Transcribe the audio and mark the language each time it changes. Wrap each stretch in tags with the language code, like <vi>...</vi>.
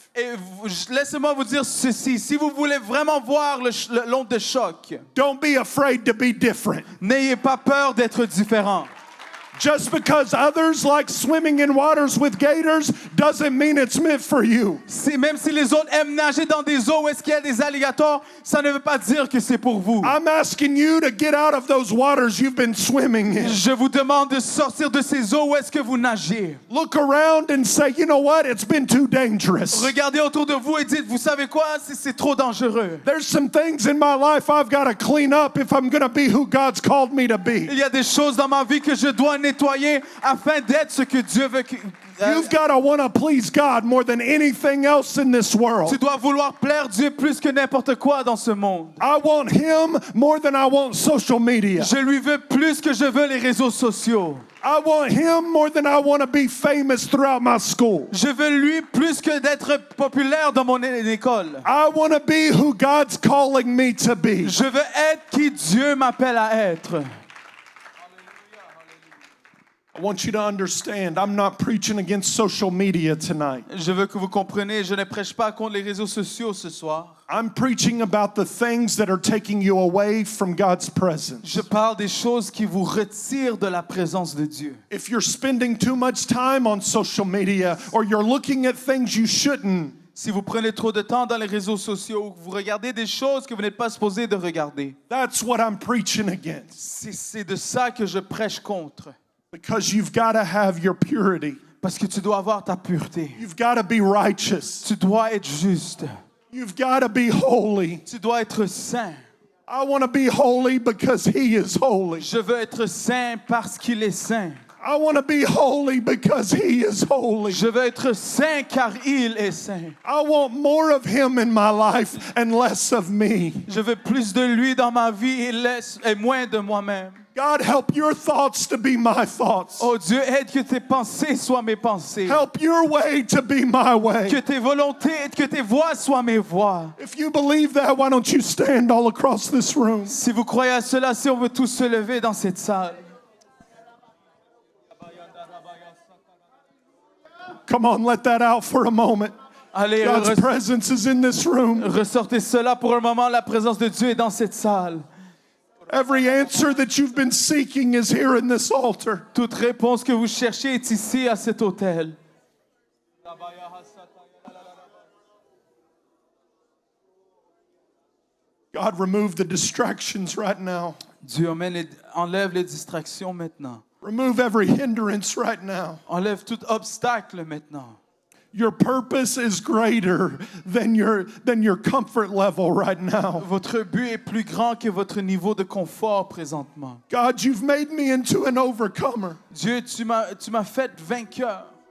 <fr>Et laissez-moi vous dire ceci. Si vous voulez vraiment voir l'onde de choc,</fr> <en>don't be afraid to be different.</en> <fr>n'ayez pas peur d'être différent.</fr> <en>Just because others like swimming in waters with gators doesn't mean it's meant for you.</en> <fr>Même si les autres aiment nager dans des eaux où est-ce qu'il y a des alligators, ça ne veut pas dire que c'est pour vous.</fr> <en>I'm asking you to get out of those waters you've been swimming in.</en> <fr>Je vous demande de sortir de ces eaux où est-ce que vous nagez.</fr> <en>Look around and say, you know what? It's been too dangerous.</en> <fr>Regardez autour de vous et dites, vous savez quoi? C'est trop dangereux.</fr> <en>There's some things in my life I've got to clean up if I'm going to be who God's called me to be.</en> <fr>Il y a des choses dans ma vie que je dois nettoyer afin d'être ce que Dieu veut que...</fr> <en>You've got to want to please God more than anything else in this world.</en> <fr>Tu dois vouloir plaire Dieu plus que n'importe quoi dans ce monde.</fr> <en>I want Him more than I want social media.</en> <fr>Je lui veux plus que je veux les réseaux sociaux.</fr> <en>I want Him more than I want to be famous throughout my school.</en> <fr>Je veux lui plus que d'être populaire dans mon école.</fr> <en>I want to be who God's calling me to be.</en> <fr>Je veux être qui Dieu m'appelle à être.</fr> <en>I want you to understand, I'm not preaching against social media tonight.</en> <fr>Je veux que vous compreniez, je ne prêche pas contre les réseaux sociaux ce soir.</fr> <en>I'm preaching about the things that are taking you away from God's presence.</en> <fr>Je parle des choses qui vous retirent de la présence de Dieu.</fr> <en>If you're spending too much time on social media or you're looking at things you shouldn't,</en> <fr>Si vous prenez trop de temps dans les réseaux sociaux, vous regardez des choses que vous n'êtes pas supposé de regarder.</fr> <en>that's what I'm preaching against.</en> <fr>C'est de ça que je prêche contre.</fr> <en>Because you've got to have your purity.</en> <fr>Parce que tu dois avoir ta pureté.</fr> <en>You've got to be righteous.</en> <fr>Tu dois être juste.</fr> <en>You've got to be holy.</en> <fr>Tu dois être saint.</fr> <en>I want to be holy because He is holy.</en> <fr>Je veux être saint parce qu'il est saint.</fr> <en>I want to be holy because He is holy.</en> <fr>Je veux être saint car il est saint.</fr> <en>I want more of Him in my life and less of me.</en> <fr>Je veux plus de lui dans ma vie et moins de moi-même.</fr> <en>God, help your thoughts to be my thoughts.</en> <fr>Oh Dieu, aide que tes pensées soient mes pensées.</fr> <en>Help your way to be my way.</en> <fr>Que tes volontés, que tes voies soient mes voies.</fr> <en>If you believe that, why don't you stand all across this room?</en> <fr>Si vous croyez à cela, si on veut tous se lever dans cette salle.</fr> <en>Come on, let that out for a moment.</en> <fr>Allez,</fr> <en>God's presence is in this room.</en> <fr>ressortez cela pour un moment. La présence de Dieu est dans cette salle.</fr> <en>Every answer that you've been seeking is here in this altar.</en> <fr>Toute réponse que vous cherchez est ici à cet autel.</fr> <en>God, remove the distractions right now.</en> <fr>Dieu enlève les distractions maintenant.</fr> <en>Remove every hindrance right now.</en> <fr>Enlève tout obstacle maintenant.</fr> <en>Your purpose is greater than your comfort level right now.</en> <fr>Votre but est plus grand que votre niveau de confort présentement.</fr> <en>God, you've made me into an overcomer.</en> <fr>Dieu, tu m'as fait vainqueur.</fr>